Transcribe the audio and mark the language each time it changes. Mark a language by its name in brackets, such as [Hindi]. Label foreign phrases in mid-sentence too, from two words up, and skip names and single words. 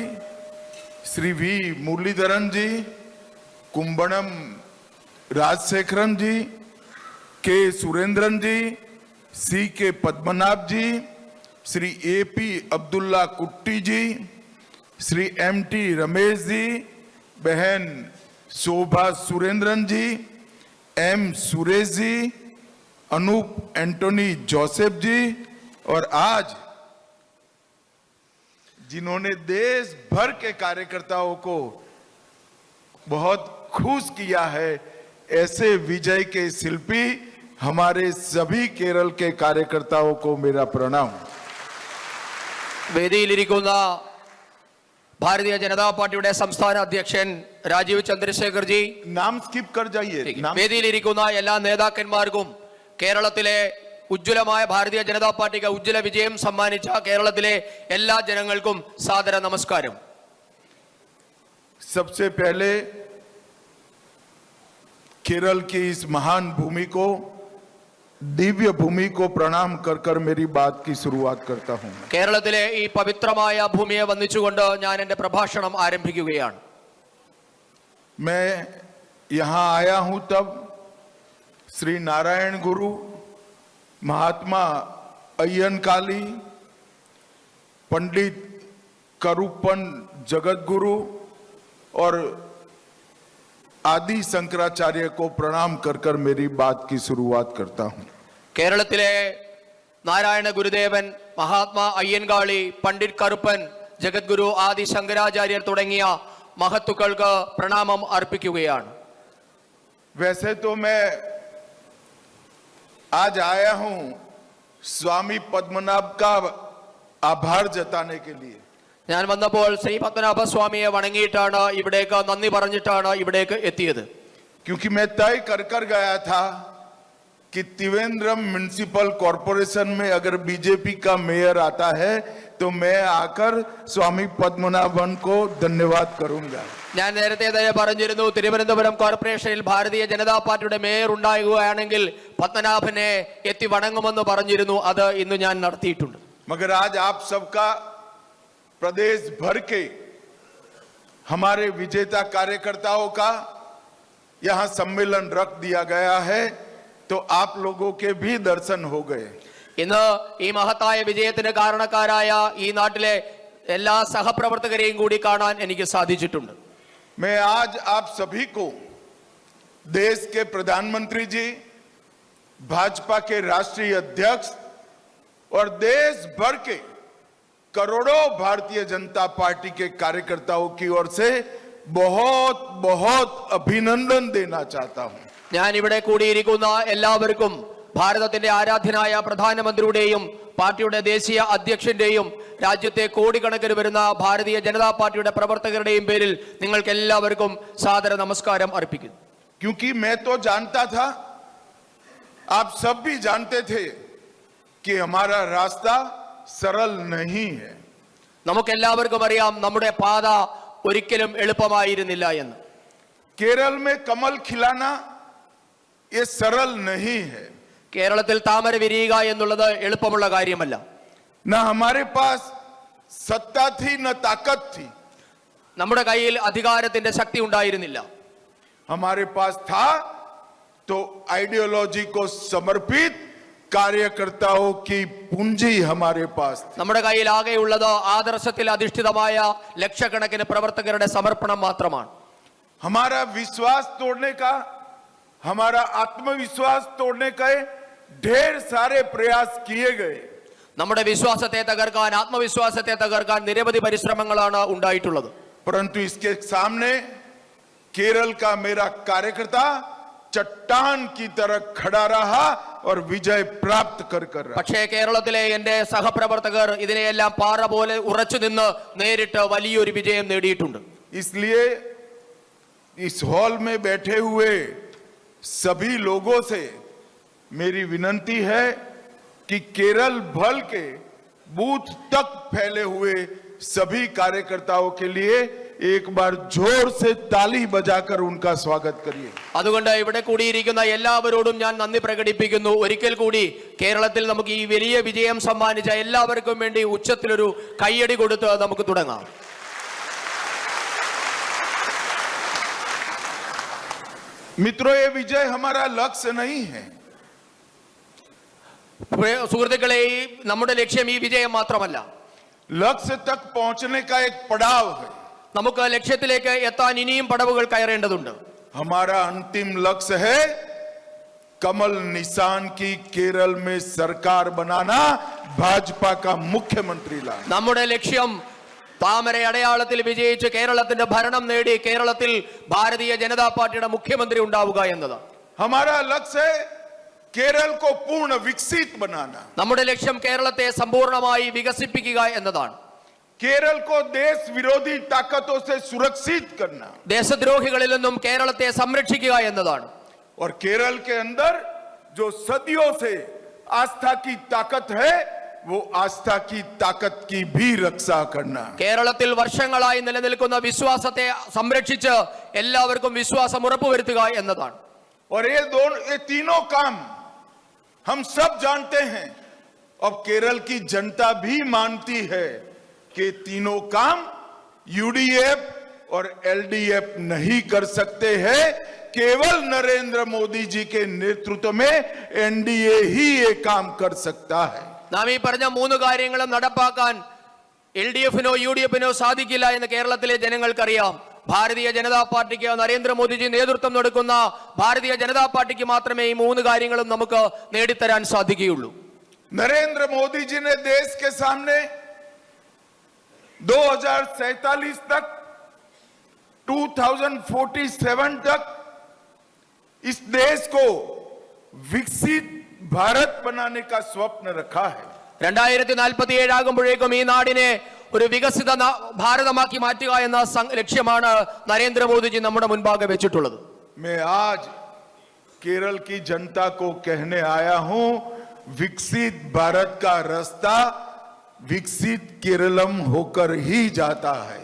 [Hindi] श्री वी मुरलीधरन जी, कुंभणम राजशेखरन जी, के सुरेंद्रन जी, सी के पद्मनाभ जी, श्री ए पी अब्दुल्ला कुट्टी जी, श्री एम टी रमेश जी, बहन शोभा सुरेंद्रन जी, एम सुरेश जी, अनूप एंटोनी जोसेफ जी, और आज जिन्होंने देश भर के कार्यकर्ताओं को बहुत खुश किया है, ऐसे विजय के शिल्पी हमारे सभी केरल के कार्यकर्ताओं को मेरा प्रणाम। [Malayalam] വേദിയിലിരിക്കുന്ന ഭാരതീയ ജനതാ പാർട്ടിയുടെ സംസ്ഥാന അധ്യക്ഷൻ രാജീവ് ചന്ദ്രശേഖർ ജി, [Hindi] नाम स्किप कर जाइए। [Malayalam] വേദിയിലിരിക്കുന്ന എല്ലാ നേതാക്കന്മാർക്കും കേരളത്തിലെ ഉജ്ജ്വലമായ ഭാരതീയ ജനതാ പാർട്ടിക്ക് ഉജ്ജ്വല വിജയം സമ്മാനിച്ച കേരളത്തിലെ എല്ലാ ജനങ്ങൾക്കും സാദര നമസ്കാരം. [Hindi] सबसे पहले केरल की इस महान भूमि को, दिव्य भूमि को प्रणाम कर कर मेरी बात की शुरुआत करता हूं। [Malayalam] കേരളത്തിലെ ഈ പവിത്രമായ ഭൂമിയെ വന്ദിച്ചുകൊണ്ട് ഞാൻ എൻ്റെ പ്രഭാഷണം ആരംഭിക്കുകയാണ്. [Hindi] मैं यहां आया हूं तब श्री नारायण गुरु, महात्मा अय्यनकाली, पंडित करूपन जगत गुरु और आदि शंकराचार्य को प्रणाम कर कर मेरी बात की शुरुआत करता हूं। [Malayalam] കേരളത്തിലെ നാരായണ ഗുരുദേവൻ, മഹാത്മാ അയ്യൻകാളി, പണ്ഡിറ്റ് കറുപ്പൻ, ജഗദ്ഗുരു, ആദി ശങ്കരാചാര്യർ തുടങ്ങിയ മഹത്തുക്കൾക്ക് പ്രണാമം അർപ്പിക്കുകയാണ്. [Hindi] वैसे तो मैं आज आया हूं स्वामी पद्मनाभ का आभार जताने के लिए। [Malayalam] ഞാൻ വന്നപ്പോൾ ശ്രീ പത്മനാഭ സ്വാമിയെ വണങ്ങിയിട്ടാണ്, ഇവിടേക്ക് നന്ദി പറഞ്ഞിട്ടാണ് ഇവിടേക്ക് എത്തിയത്. [Hindi] क्योंकि मैं तय कर कर गया था कि त्रिवेंद्रम म्युनिसिपल कॉरपोरेशन में अगर बीजेपी का मेयर आता है तो मैं आकर स्वामी पद्मनाभन को धन्यवाद करूंगा। [Malayalam] ഞാൻ നേരത്തെ തന്നെ പറഞ്ഞിരുന്നു, തിരുവനന്തപുരം കോർപ്പറേഷനിൽ ഭാരതീയ ജനതാ പാർട്ടിയുടെ മേയർ ഉണ്ടാകുകയാണെങ്കിൽ പത്മനാഭനെ എത്തി വണങ്ങുമെന്ന് പറഞ്ഞിരുന്നു. അത് ഇന്ന് ഞാൻ നടത്തിയിട്ടുണ്ട്. [Hindi] मगर आज आप सबका प्रदेश भर के हमारे विजेता कार्यकर्ताओं का यहां सम्मेलन रख दिया गया है, तो आप लोगों के भी दर्शन हो गए। [Malayalam] ഇന്ന് ഈ മഹത്തായ വിജയത്തിന് കാരണക്കാരായ ഈ നാട്ടിലെ എല്ലാ സഹപ്രവർത്തകരെയും കൂടി കാണാൻ എനിക്ക് സാധിച്ചിട്ടുണ്ട്. [Hindi] मैं आज आप सभी को देश के प्रधानमंत्री जी, भाजपा के राष्ट्रीय अध्यक्ष और देश भर के करोड़ों भारतीय जनता पार्टी के कार्यकर्ताओं की ओर से बहुत बहुत अभिनंदन देना चाहता हूं। [Malayalam] ഞാൻ ഇവിടെ കൂടിയിരിക്കുന്ന എല്ലാവർക്കും ഭാരതത്തിന്റെ ആരാധ്യനായ പ്രധാനമന്ത്രിയുടെയും പാർട്ടിയുടെ ദേശീയ അധ്യക്ഷന്റെയും രാജ്യത്തെ കോടിക്കണക്കിന് വരുന്ന ഭാരതീയ ജനതാ പാർട്ടിയുടെ പ്രവർത്തകരുടെയും പേരിൽ നിങ്ങൾക്ക് എല്ലാവർക്കും സാദര നമസ്കാരം അർപ്പിക്കുന്നു. [Hindi] क्योंकि मैं तो जानता था, आप सब भी जानते थे कि हमारा रास्ता सरल नहीं है। [Malayalam] നമുക്കെല്ലാവർക്കും അറിയാം, നമ്മുടെ പാത ഒരിക്കലും എളുപ്പമായിരുന്നില്ല എന്ന്. [Hindi] केरल में कमल खिलाना ये सरल नहीं है। [Malayalam] കേരളത്തിൽ താമര വിരിയുക എന്നുള്ളത് എളുപ്പമുള്ള കാര്യമല്ല. [Hindi] न हमारे पास सत्ता थी न ताकत थी, [Malayalam] നമ്മുടെ കയ്യിൽ അധികാരത്തിന്റെ ശക്തി ഉണ്ടായിരുന്നില്ല. [Hindi] हमारे पास था तो आइडियोलॉजी को समर्पित कार्यकर्ताओं की पूंजी हमारे पास थी. [Malayalam] നമ്മുടെ കയ്യിൽ ആകെയുള്ളത് ആദർശത്തിൽ അധിഷ്ഠിതമായ ലക്ഷക്കണക്കിന് പ്രവർത്തകരുടെ സമർപ്പണം മാത്രമാണ്. [Hindi] हमारा विश्वास तोड़ने का, हमारा आत्मविश्वास तोड़ने के ढेर सारे प्रयास किए गए. [Malayalam] നമ്മുടെ വിശ്വാസത്തെ തകർക്കാൻ, ആത്മവിശ്വാസത്തെ തകർക്കാൻ നിരവധി പരിശ്രമങ്ങളാണ് ഉണ്ടായിട്ടുള്ളത്. [Hindi] परंतु इसके सामने केरल का मेरा कार्यकर्ता चट्टान की तरह खड़ा रहा और विजय प्राप्त कर रहा. [Malayalam] പക്ഷേ കേരളത്തിലെ എന്റെ സഹപ്രവർത്തകർ ഇതിനെയെല്ലാം പാറ പോലെ ഉറച്ചു നിന്ന് നേരിട്ട് വലിയൊരു വിജയം നേടിയിട്ടുണ്ട്. [Hindi] इसलिए इस हॉल में बैठे हुए सभी लोगों से मेरी विनती है कि केरल भर के बूथ तक फैले हुए सभी कार्यकर्ताओं के लिए एक बार जोर से ताली बजाकर उनका स्वागत करिए. [Malayalam] അതുകൊണ്ട് ഇവിടെ കൂടിയിരിക്കുന്ന എല്ലാവരോടും ഞാൻ നന്ദി പ്രകടിപ്പിക്കുന്നു. ഒരിക്കൽ കൂടി കേരളത്തിൽ നമുക്ക് ഈ വലിയ വിജയം സമ്മാനിച്ച എല്ലാവർക്കും വേണ്ടി ഉച്ചത്തിലൊരു കയ്യടി കൊടുത്ത് നമുക്ക് തുടങ്ങാം. [Hindi] मित्रों, ये विजय हमारा लक्ष्य नहीं है. [Malayalam] സുഹൃത്തുക്കളെ, നമ്മുടെ ലക്ഷ്യം ഈ വിജയം മാത്രമല്ല, [Hindi] लक्ष्य तक पहुंचने का एक पड़ाव है. [Malayalam] നമുക്ക് ലക്ഷ്യത്തിലേക്ക് എത്താൻ ഇനിയും പടവുകൾ കയറേണ്ടതുണ്ട്. [Hindi] हमारा अंतिम लक्ष्य है कमल निशान की केरल में सरकार बनाना, भाजपा का मुख्यमंत्री लाना. [Malayalam] നമ്മുടെ ലക്ഷ്യം താമര അടയാളത്തിൽ വിജയിച്ച് കേരളത്തിന്റെ ഭരണം നേടി കേരളത്തിൽ ഭാരതീയ ജനതാ പാർട്ടിയുടെ മുഖ്യമന്ത്രി ഉണ്ടാവുക എന്നതാണ്. [Hindi] हमारा लक्ष्य है केरल को पूर्ण विकसित बनाना. [Malayalam] നമ്മുടെ ലക്ഷ്യം കേരളത്തെ സമ്പൂർണ്ണമായി വികസിപ്പിക്കുക എന്നതാണ്. [Hindi] केरल को देश विरोधी ताकतों से सुरक्षित करना. [Malayalam] ദേശദ്രോഹികളിൽ നിന്നും കേരളത്തെ സംരക്ഷിക്കുക എന്നതാണ്. [Hindi] और केरल के अंदर जो सदियों से आस्था की ताकत है, वो आस्था की ताकत की भी रक्षा करना. [Malayalam] കേരളത്തിൽ വർഷങ്ങളായി നിലനിൽക്കുന്ന വിശ്വാസത്തെ സംരക്ഷിച്ച് എല്ലാവർക്കും വിശ്വാസം ഉറപ്പുവരുത്തുക എന്നതാണ്. [Hindi] और ये तीनों काम हम सब जानते हैं. अब केरल की जनता भी मानती है कि तीनों काम यूडीएफ और एलडीएफ नहीं कर सकते हैं. केवल नरेंद्र मोदी जी के नेतृत्व में एनडीए ही ये काम कर सकता है. [Malayalam] നാം ഈ പറഞ്ഞ മൂന്ന് കാര്യങ്ങളും നടപ്പാക്കാൻ LDF-നോ UDF-നോ സാധിക്കില്ല എന്ന് കേരളത്തിലെ ജനങ്ങൾക്കറിയാം. ഭാരതീയ ജനതാ പാർട്ടിക്ക്, നരേന്ദ്രമോദിജി നേതൃത്വം കൊടുക്കുന്ന ഭാരതീയ ജനതാ പാർട്ടിക്ക് മാത്രമേ ഈ മൂന്ന് കാര്യങ്ങളും നമുക്ക് നേടിത്തരാൻ സാധിക്കുകയുള്ളൂ. [Hindi] नरेंद्र मोदी जी ने देश के सामने 2047 तक, 2047 तक इस देश को विकसित भारत बनाने का स्वप्न रखा है. [Malayalam] 2047 ആകുമ്പോഴേക്കും ഈ നാടിനെ ഒരു വികസിത ഭാരതമാക്കി മാറ്റുക എന്ന ലക്ഷ്യമാണ് നരേന്ദ്രമോദിജി നമ്മുടെ മുൻപാകെ വെച്ചിട്ടുള്ളത്. [Hindi] मैं आज केरल की जनता को कहने आया हूं, विकसित भारत का रास्ता विकसित केरलम होकर ही जाता है.